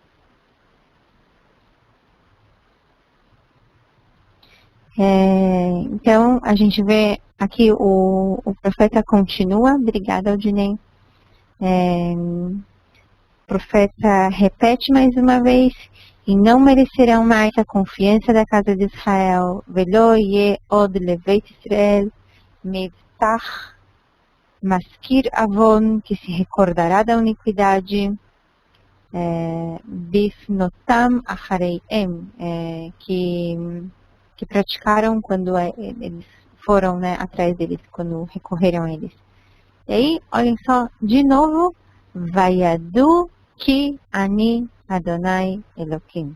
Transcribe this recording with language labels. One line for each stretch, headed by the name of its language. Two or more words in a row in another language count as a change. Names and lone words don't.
Portuguese: Então a gente vê aqui o profeta continua. Obrigada, Aldinei. O profeta repete mais uma vez: e não merecerão mais a confiança da casa de Israel.
Hebrew: ולא יהיה עוד לבית ישראל למבטח מזכיר עון,
Portuguese: que se recordará da iniquidade,
Hebrew: בפנותם אחריהם,
Portuguese: que praticaram quando eles foram, né, atrás deles, quando recorreram a eles. E aí, olhem só, de novo,
Hebrew: וידעו כי אני אדני אלהים.